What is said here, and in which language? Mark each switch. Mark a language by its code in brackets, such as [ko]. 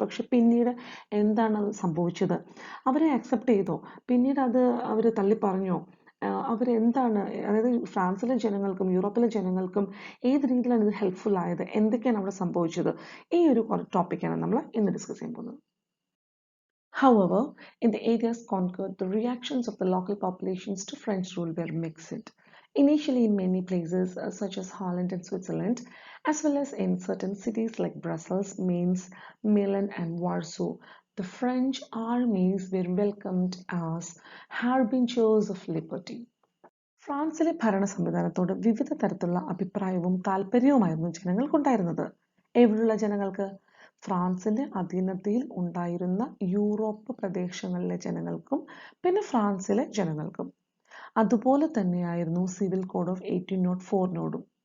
[ml] പക്ഷെ പിന്നീട് എന്താണ് സംഭവിച്ചത്? അവരെ അക്സെപ്റ്റ് ചെയ്തോ? പിന്നീട് അത് അവർ തള്ളിപ്പറഞ്ഞോ? അവരെന്താണ്, അതായത് ഫ്രാൻസിലെ ജനങ്ങൾക്കും യൂറോപ്പിലെ ജനങ്ങൾക്കും ഏത് രീതിയിലാണ് ഇത് ഹെൽപ്ഫുൾ ആയത്, എന്തൊക്കെയാണ് അവിടെ സംഭവിച്ചത്, ഈ ഒരു ടോപ്പിക്കാണ് നമ്മൾ ഇന്ന് ഡിസ്കസ് ചെയ്യാൻ പോകുന്നത്. [en] However, in the areas conquered, the reactions of the local populations to French rule were mixed. Initially, in many places, such as Holland and Switzerland, as well as in certain cities like Brussels, Mainz, Milan, and Warsaw, the French armies were welcomed as harbingers of liberty. [ml] ഫ്രാൻസിലെ ഭരണ സംവിധാനത്തോട് വിവിധ തരത്തിലുള്ള അഭിപ്രായവും താല്പര്യവുമായിരുന്നു ജനങ്ങൾക്കുണ്ടായിരുന്നത്. എവിടെയുള്ള ജനങ്ങൾക്ക്? ഫ്രാൻസിന്റെ അധീനതയിൽ ഉണ്ടായിരുന്ന Europe പ്രദേശങ്ങളിലെ ജനങ്ങൾക്കും പിന്നെ ഫ്രാൻസിലെ ജനങ്ങൾക്കും. അതുപോലെ തന്നെയായിരുന്നു സിവിൽ കോഡ് ഓഫ് 1804നോടും.